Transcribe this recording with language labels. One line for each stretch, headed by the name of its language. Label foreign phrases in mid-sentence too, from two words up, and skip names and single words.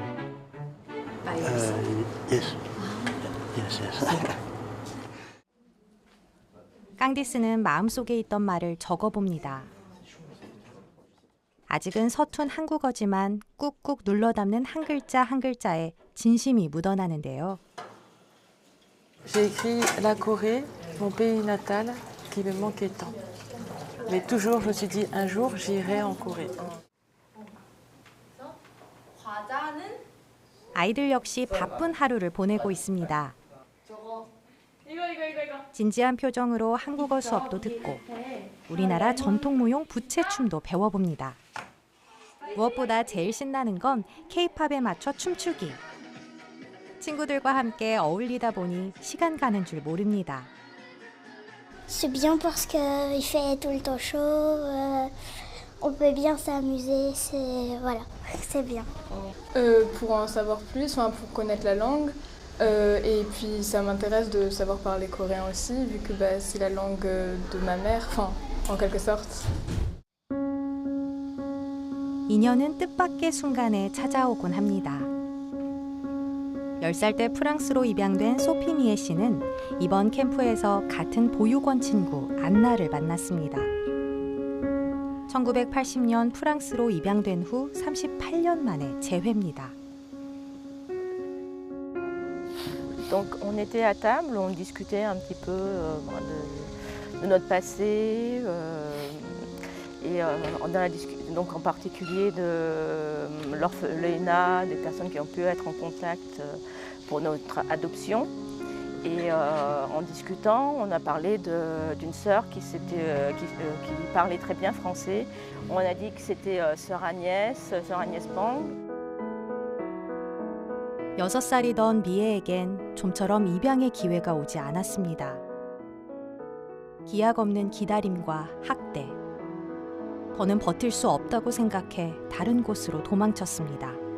Korean: 깡디스는 마음속에 있던 말을 적어봅니다. 아직은 서툰 한국어지만 꾹꾹 눌러 담는 한 글자에 진심이 묻어나는데요.
French: J'ai écrit la Corée, mon pays natal, qui me manquait tant. Mais toujours, je me suis dit, un jour, j'irai en Corée.
Korean: 아이들 역시 바쁜 하루를 보내고 있습니다. 진지한 표정으로 한국어 수업도 듣고 우리나라 전통 무용 부채춤도 배워봅니다. 무엇보다 제일 신나는 건 K-팝에 맞춰 춤추기. 친구들과 함께 어울리다 보니 시간 가는 줄 모릅니다.
French: C'est bien parce qu'il fait tout le temps chaud, on peut bien s'amuser, c'est bien. Pour en savoir plus, pour connaître la langue, et puis ça m'intéresse de savoir parler coréen aussi, vu que c'est la langue de ma mère, en quelque sorte.
Korean: 인연은 뜻밖의 순간에 찾아오곤 합니다. 10살 때 프랑스로 입양된 소피 미에 씨는 이번 캠프에서 같은 보육원 친구 안나를 만났습니다. 1980년 프랑스로 입양된 후 38년 만에 재회입니다.
French: Donc on était à table, on discutait un petit peu de notre passé donc en particulier de l'orphelinat, des personnes qui ont pu être en contact pour notre adoption. Et en discutant, on a parlé d'une sœur qui parlait très bien français. On a dit que c'était sœur Agnès Pang.
Korean: 6살이던 미애에겐 좀처럼 입양의 기회가 오지 않았습니다. 기약 없는 기다림과 학대. 더는 버틸 수 없다고 생각해 다른 곳으로 도망쳤습니다.